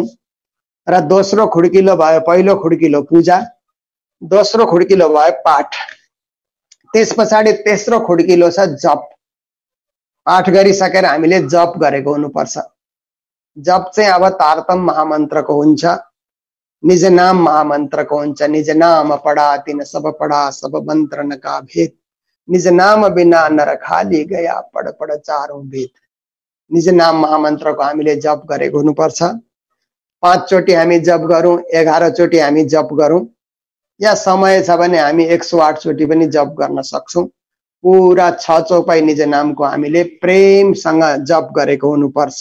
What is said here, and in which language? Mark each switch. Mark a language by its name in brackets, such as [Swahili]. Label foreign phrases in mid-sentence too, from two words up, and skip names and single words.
[Nepali] र दोस्रो खुड्किलो भयो, पहिलो खुड्किलो पूजा, दोस्रो खुड्किलो भयो पाठ, त्यस पछाडि तेस्रो खुड्किलो छ जप। पाठ गरिसकेर हामीले जप गरेको हुनुपर्छ। जप चाहिँ अब तारतम महामन्त्रको हुन्छ, निज नाम महामन्त्रको हुन्छ। [Hindi] निज नाम पढा तिन सब पढा, सब मन्त्र न का भेद, निज नाम बिना नर खाली गया, पढ पढ चारौं वेद। [Nepali] निज नाम महामन्त्रको हामीले जप गरेको हुनुपर्छ। 5 चोटि हामी जप गरौं, 11 चोटि हामी जप गरौं, या समय छ भने हामी 108 चोटि पनि जप गर्न सक्छौं। पूरा 6 चौपाई निज नामको हामीले प्रेमसँग जप गरेको हुनुपर्छ।